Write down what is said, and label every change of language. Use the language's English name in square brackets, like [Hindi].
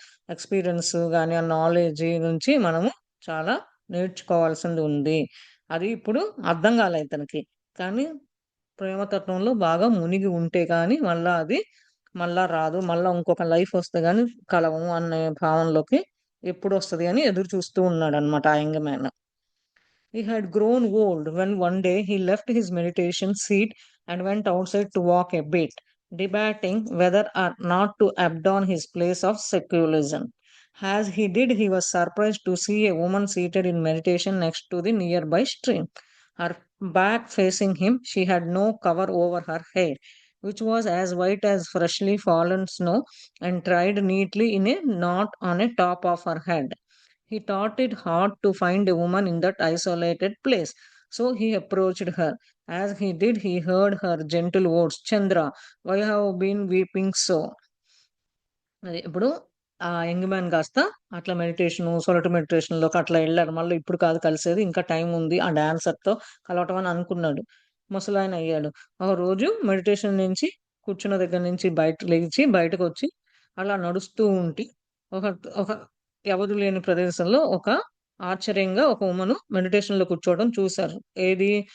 [Telugu] Experience గాని, ఆ knowledge నుంచి మనము చాలా నేర్చుకోవాల్సింది ఉంది. అది ఇప్పుడు అర్థం కాలే ఇతనికి. కానీ ప్రేమతత్వంలో బాగా మునిగి ఉంటే గాని మళ్ళా రాదు. మళ్ళా ఇంకొక లైఫొస్తే గాని కలవము అనే భావనలోకి ఎప్పుడొస్తది అని ఎదురు చూస్తూ ఉన్నాడన్నమాట ఆ young man. [English] He had grown old when one day he left his meditation seat and went outside to walk a bit, debating whether or not to abandon his place of secularism. As he did, he was surprised to see a woman seated in meditation next to the nearby stream. Her back facing him, she had no cover over her head, which was as white as freshly fallen snow and tied neatly in a knot on the top of her head. He thought it hard to find a woman in that isolated place. So he approached her. As he did, he heard her gentle words, Chandra, why have you been weeping so? [Telugu] అది ఇప్పుడు ఆ young man కాస్త అట్లా సొలట మెడిటేషన్‌లోకి అట్లా ఎళ్లారు. మళ్ళీ ఇప్పుడు కాదు కలిసేది. ఇంకా టైం ఉంది. ఆ డాన్సర్‌తో కలవటం అని అనుకున్నాడు. ముసలాయన అయ్యాడు. ఒకరోజు మెడిటేషన్ నుంచి కూర్చున్న దగ్గర నుంచి లేచి బయటకొచ్చి అలా నడుస్తూ ఉంటే ఒక ఒక ఎవరు లేని ప్రదేశంలో ఆశ్చర్యంగా ఒక వుమను మెడిటేషన్‌లో కూర్చోవడం చూసారు. ఏది?